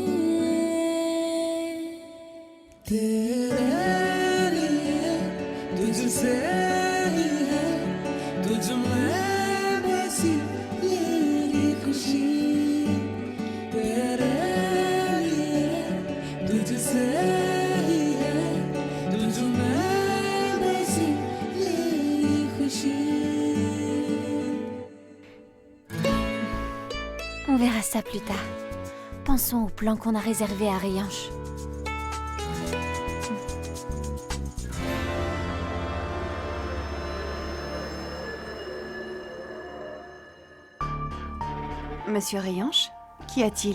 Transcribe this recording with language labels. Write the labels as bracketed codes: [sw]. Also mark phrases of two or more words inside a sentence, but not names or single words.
[hi] तेरे लिए तुझसे ही है तुझ में बसी मेरी खुशी तेरे लिए तुझसे ही है तुझ में बसी मेरी खुशी [fr] On verra ça plus tard. Pensons au plan qu'on a réservé à Rianche. Monsieur Rianche, qu'y a-t-il?